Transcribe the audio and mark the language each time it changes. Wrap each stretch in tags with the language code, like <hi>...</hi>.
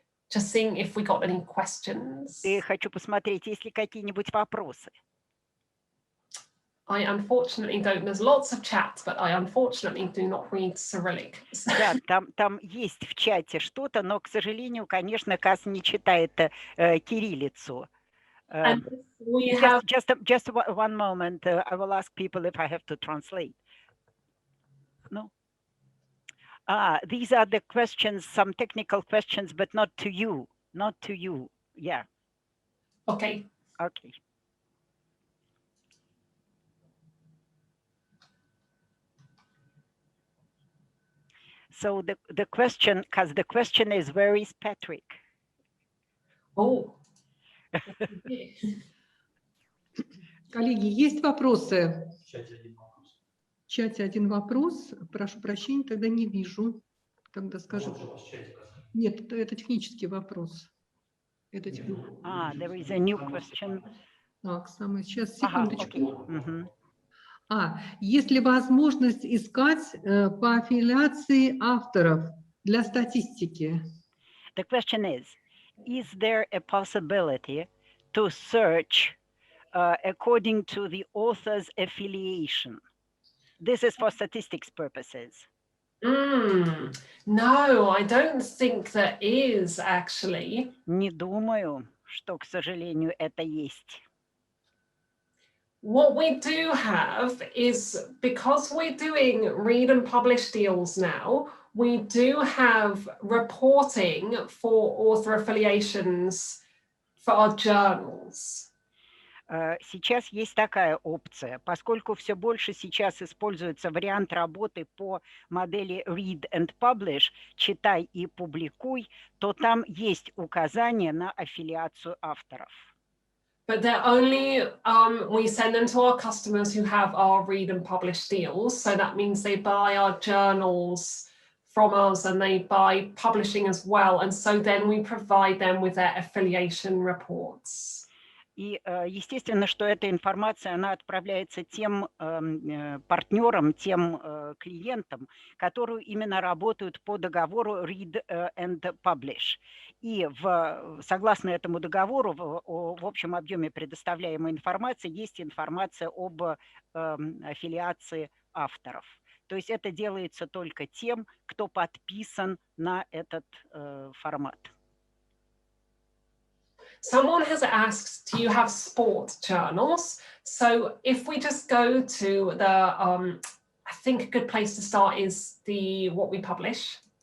<en>Just seeing if we got any questions.</en> <ru>И хочу посмотреть, есть ли какие-нибудь вопросы.</ru> <en>I unfortunately don't. There's lots of chats, but I unfortunately do not read Cyrillic.</en> <ru>Да, там есть в чате что-то, но, к сожалению, конечно, Кас не читает кириллицу.</ru> <en>And we have Just one moment. I will ask people if I have to translate. No. These are the questions, some technical questions, but not to you. Not to you. Yeah. Okay. Okay. So the question, because the question is, where is Patrick? Oh.</en> <ru>Коллеги, есть вопросы? В чате один вопрос. Прошу прощения, тогда не вижу. Тогда скажу. Нет, это технический вопрос. Это</ru> <en>There is a new question.</en> <ru>Так, сейчас, секундочку.</ru> <en>Okay.</en> <ru>Есть ли возможность искать по аффилиации авторов для статистики?</ru> <en>The question is there a possibility to search according to the author's affiliation? This is for statistics purposes. No, I don't think there is actually.</en> <ru>Не думаю, что, к сожалению, это есть.</ru> <en>What we do have is, because we're doing read and publish deals now, we do have reporting for author affiliations for our journals.</en> <ru>Сейчас есть такая опция, поскольку все больше сейчас используется вариант работы по модели Read and Publish, читай и публикуй, то там есть указание на аффилиацию авторов.</ru> <en>But they're only, we send them to our customers who have our read and publish deals. So that means they buy our journals from us and they buy publishing as well. And so then we provide them with their affiliation reports.</en> <ru>И, естественно, что эта информация, она отправляется тем партнерам, тем клиентам, которые именно работают по договору Read and Publish. И согласно этому договору, в общем объеме предоставляемой информации есть информация об аффилиации авторов. То есть это делается только тем, кто подписан на этот формат.</ru> <en>Someone has asked, do you have sport journals? So if we just go to the, I think a good place to start is what we publish.</en>